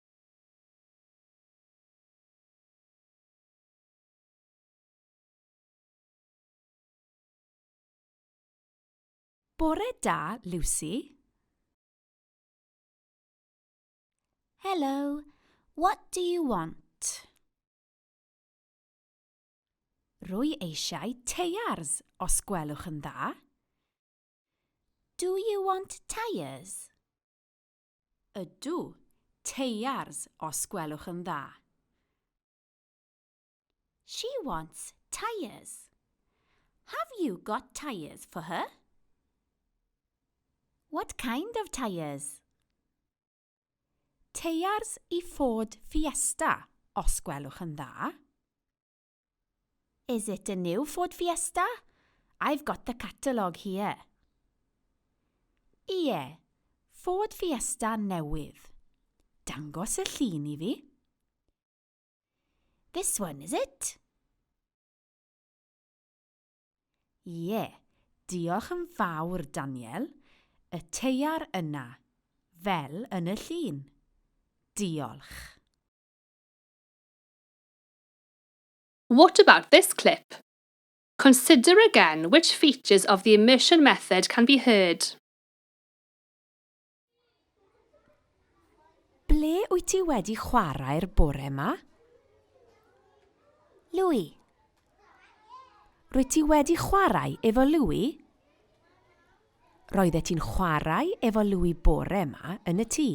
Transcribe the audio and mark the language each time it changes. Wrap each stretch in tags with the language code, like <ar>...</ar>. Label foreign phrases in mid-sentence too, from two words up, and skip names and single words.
<cy>Bore da, Lucy.</cy> <en>Hello, what do you want?</en> <cy>Rwy eisiau teiars os gwelwch yn dda.</cy> <en>Do you want tyres?</en> <cy>Ydw, teiars os gwelwch yn dda.</cy> <en>She wants tyres. Have you got tyres for her? What kind of tyres? Teiars I Ford Fiesta os gwelwch yn dda. Is it a new Ford Fiesta? I've got the catalogue here.</en> <cy>Ie, Ford Fiesta newydd. Dangos y llun I fi. This one, is it? Ie, diolch yn fawr, Daniel. Y teiar yna, fel yn y llun. Diolch.</cy> <en>What about this clip? Consider again which features of the immersion method can be heard.</en> <cy>Ble wyt ti wedi chwarae'r bore yma? Louis. Rwyt ti wedi chwarae efo Louis? Roeddet ti'n chwarae efo Louis bore yma yn y tŷ.</cy>